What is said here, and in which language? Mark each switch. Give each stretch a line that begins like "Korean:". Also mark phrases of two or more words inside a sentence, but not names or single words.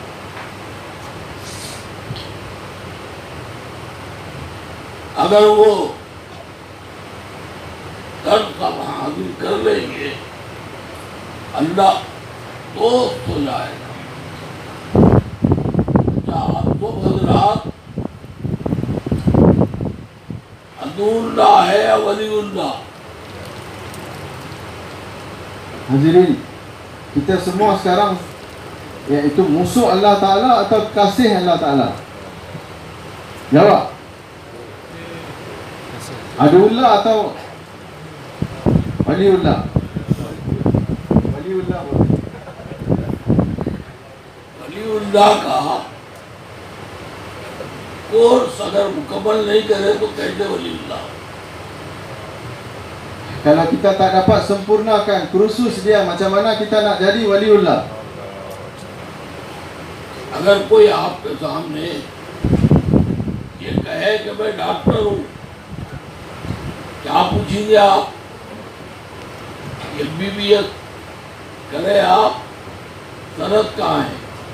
Urdu: اگر وہ درد سب حاصل کر لیں گے، اللہ دوست ہو جائے گا۔ آپ کو حضرات
Arabic: عدو اللہ
Urdu: ہے یا
Arabic: ولی اللہ؟
Malay: Hadirin, kita semua sekarang iaitu musuh
Arabic: الله تعالى
Malay: atau kasih
Arabic: الله تعالى?
Malay: Jawab. Aduullah atau Waliullah? Waliullah.
Urdu: ولیullah کا کورس اگر مکمل نہیں کرے تو کیسے ولیullah؟
Malay: Kalau kita tak dapat sempurnakan kursus dia, macam mana kita nak jadi waliullah?
Urdu: اگر کوئی آپ کے سامنے یہ کہے کہ میں ڈاکٹر ہوں، کیا پوچھیں گے آپ؟ MBBS کرے آپ، سند کہاں ہے؟